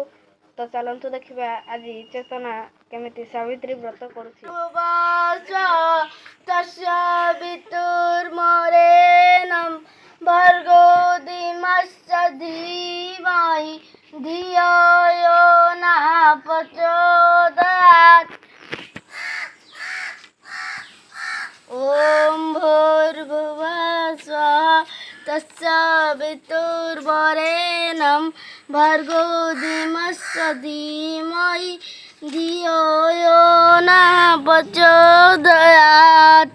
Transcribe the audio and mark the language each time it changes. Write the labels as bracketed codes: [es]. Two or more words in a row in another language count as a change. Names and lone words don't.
[or] ତ ଚାଲନ୍ତୁ ଦେଖିବା ଆଜି ଚେତନା କେମିତି ସାବିତ୍ରୀ ବ୍ରତ କରୁଛି। [sa] ତସ୍ୟ ବିତୁର୍ମରେଣଂ ଭର୍ଗୋ ଦିମସ୍ୟ ଧୀମହି ଧିୟୋ ୟୋ ନଃ ପ୍ରଚୋଦୟାତ୍। ॐ भूर्भुवः स्वः तस्य वितुर्वरेण्यं भर्गो देवस्य धीमहि धियो यो नः प्रचोदयात्।